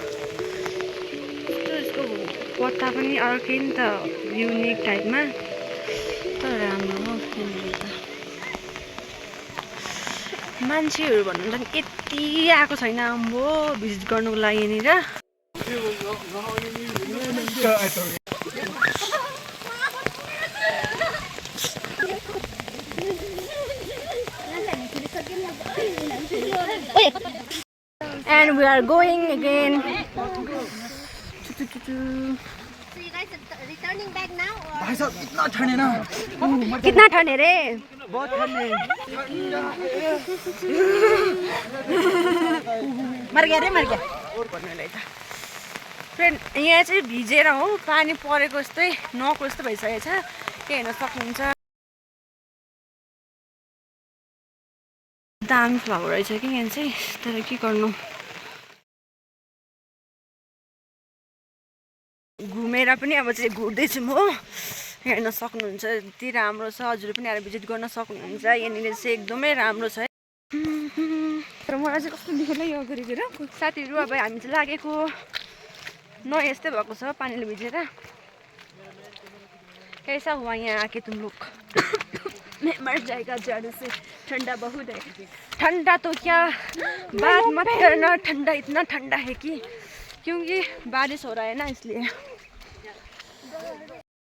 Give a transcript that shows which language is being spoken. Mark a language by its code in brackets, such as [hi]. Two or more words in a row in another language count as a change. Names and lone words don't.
[ne] यसको पत्ता पनि अर्कै नि त, युनिक टाइपमा, तर राम्रो हो यहाँनिर त। मान्छेहरू भन्नु त यति आएको छैन अम्बो भिजिट गर्नुको लागि यहाँनिर। [en] And we are going again. So you guys are returning back now or? [hi] भाई साहब इतना ठंडे ना, कितना ठंडे रे? बहुत ठंडे। मर गया फ्रेन्ड। [ne] यहाँ चाहिँ भिजेर हो पानी परेको जस्तै नको जस्तो भइसकेको छ, के हेर्न सक्नुहुन्छ। दामी फ्लावर रहेछ कि यहाँ चाहिँ, तर के गर्नु, घुमेर पनि अब चाहिँ घुर्दैछौँ हो। हेर्न सक्नुहुन्छ यति राम्रो छ, हजुर पनि आएर भिजिट गर्न सक्नुहुन्छ। यहाँनिर चाहिँ एकदमै राम्रो छ है। तर मलाई चाहिँ कस्तो दिखेर यो गरेर साथीहरू। अब हामी चाहिँ लागेको न यस्तै भएको छ पानीले भिजेर। [hi] कैसा हुआ यहाँ आके तुम लोग? मैं मर जाएगा जाने से, ठंडा बहुत है। ठंडा तो क्या बात मत करना, ठंडा इतना ठंडा है कि क्योंकि बारिश हो रहा है ना इसलिए।